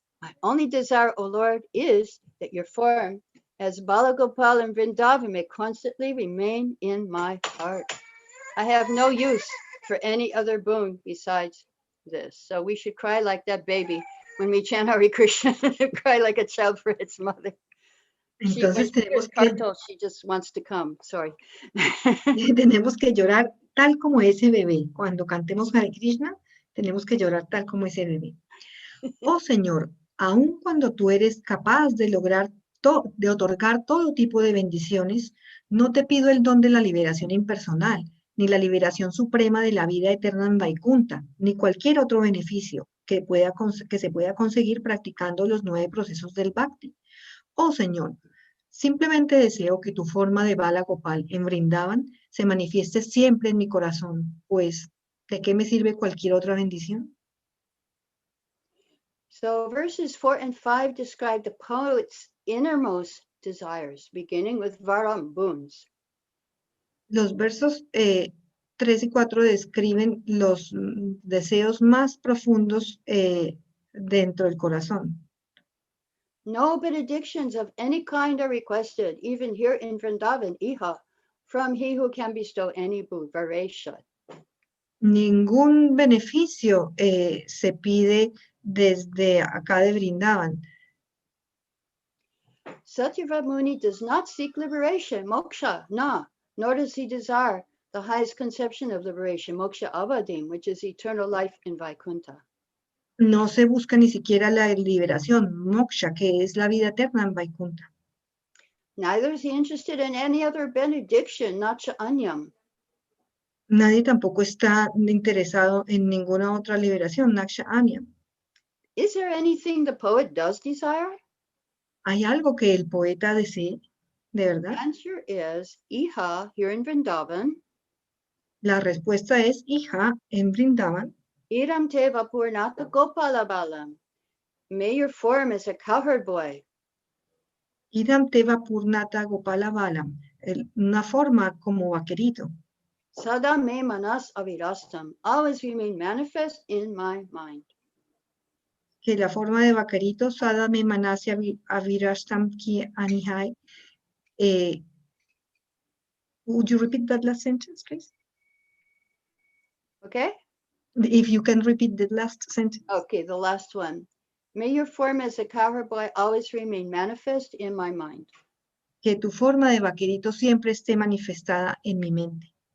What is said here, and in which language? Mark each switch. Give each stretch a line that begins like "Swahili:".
English: My only desire, O Lord, is that your form as Balagopal and Vrindavan may constantly remain in my heart. I have no use for any other boon besides this. So we should cry like that baby when we chant Hare Krishna, cry like a child for its mother.
Spanish: Entonces
English: She just wants to come. Sorry.
Spanish: tenemos que llorar tal como ese bebé. Cuando cantemos Hare Krishna, tenemos que llorar tal como ese bebé. Oh Señor, aun cuando tú eres capaz de de otorgar todo tipo de bendiciones, no te pido el don de la liberación impersonal, ni la liberación suprema de la vida eterna en Vaikuntha, ni cualquier otro beneficio que se pueda conseguir practicando los 9 procesos del Bhakti. Oh Señor, simplemente deseo que tu forma de Bala Gopal en Vrindavan se manifieste siempre en mi corazón, pues, ¿de qué me sirve cualquier otra bendición?
English: So verses 4 and 5 describe the poet's innermost desires, beginning with varam, boons.
Spanish: Los versos 3 y 4 describen los deseos más profundos dentro del corazón.
English: No benedictions of any kind are requested, even here in Vrindavan, Iha, from he who can bestow any boon, Varesha.
Spanish: Ningún beneficio se pide desde acá de Vrindavan.
English: Satyavrat Muni does not seek liberation, moksha, nor does he desire the highest conception of liberation, moksha avadim, which is eternal life in Vaikuntha.
Spanish: No se busca ni siquiera la liberación, moksha, que es la vida eterna en Vaikuntha.
English: Neither is he interested in any other benediction, nacha anyam.
Spanish: Nadie tampoco está interesado en ninguna otra liberación, naksha anyam.
English: Is there anything the poet does desire?
Spanish: ¿Hay algo que el poeta desee, de verdad?
English: The answer is Iha, here in Vrindavan.
Spanish: La respuesta es, hija, en Vrindavan.
Sanskrit: Iram te vapurnata gopala balam.
English: may your form as a cowherd boy.
Sanskrit: Idam teva purnata gopala balam,
Spanish: una forma como vaquerito,
Sanskrit: Sada me manas avirastam,
English: always remain manifest in my mind.
Spanish: que la forma de vaquerito,
Sanskrit: sada me manasya avirashtam ki anihai.
English: Would you repeat that last sentence, please? Okay? If you can repeat the last sentence. Okay, the last one. May your form as a cowherd boy always remain manifest in my mind.
Spanish: Que tu forma de vaquerito siempre esté manifestada en mi mente.